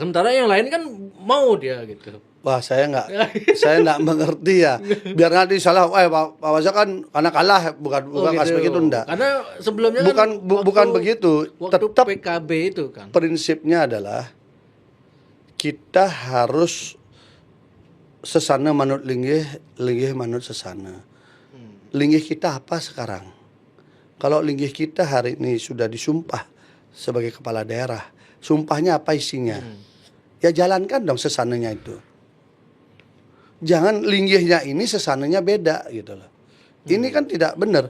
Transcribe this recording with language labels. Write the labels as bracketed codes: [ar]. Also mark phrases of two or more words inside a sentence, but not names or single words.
[id] Sementara yang lain kan mau dia gitu. Wah saya nggak mengerti ya. Biar nanti salah, Pak Wasa kan karena kalah, bukan gitu. aspek itu enggak. Karena sebelumnya Bukan begitu. Waktu Tetap PKB itu kan. prinsipnya adalah kita harus [ban] sesana manut linggih, linggih manut sesana. [id] Linggih kita apa sekarang? Kalau linggih kita hari ini sudah disumpah sebagai kepala daerah, sumpahnya apa isinya? Ya jalankan dong sesananya itu. Jangan linggihnya ini sesananya beda gitu loh. Ini kan tidak benar.